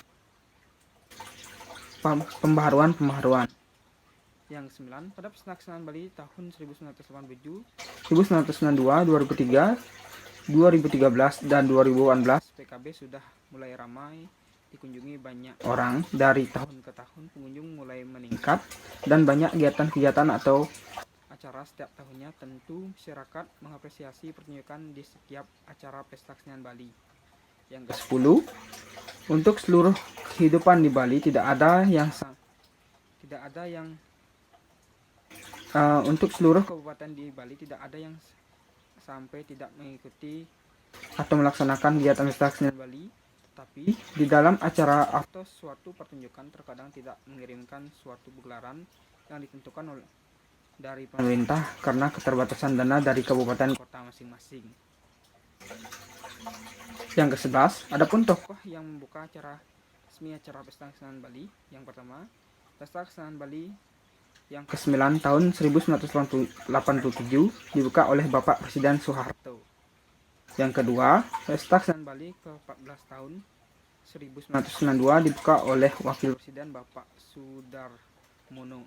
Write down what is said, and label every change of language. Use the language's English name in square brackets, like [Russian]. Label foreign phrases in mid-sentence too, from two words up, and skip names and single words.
[Indonesian] Yang kesembilan, pada Pesta Kesenian Bali tahun 1987, 1992, 2003, 2013, dan 2018 PKB sudah mulai ramai dikunjungi banyak orang. Dari tahun ke tahun pengunjung mulai meningkat dan banyak kegiatan-kegiatan atau acara setiap tahunnya, tentu masyarakat mengapresiasi pertunjukan di setiap acara pesta kesenian Bali. Yang ke-10, untuk seluruh kehidupan di Bali untuk seluruh kabupaten di Bali tidak ada yang sampai tidak mengikuti atau melaksanakan kegiatan pesta kesenian Bali. Tetapi di dalam acara atau suatu pertunjukan terkadang tidak mengirimkan suatu gelaran yang ditentukan dari pemerintah karena keterbatasan dana dari kabupaten kota masing-masing. Yang ke-11, adapun tokoh yang membuka acara resmi acara pesta kesenian Bali. Yang pertama, pesta kesenian Bali yang ke-9 tahun 1987 dibuka oleh Bapak Presiden Soeharto. Yang kedua, pesta kesenian Bali ke-14 tahun 1992 dibuka oleh Wakil Presiden Bapak Sudarmono.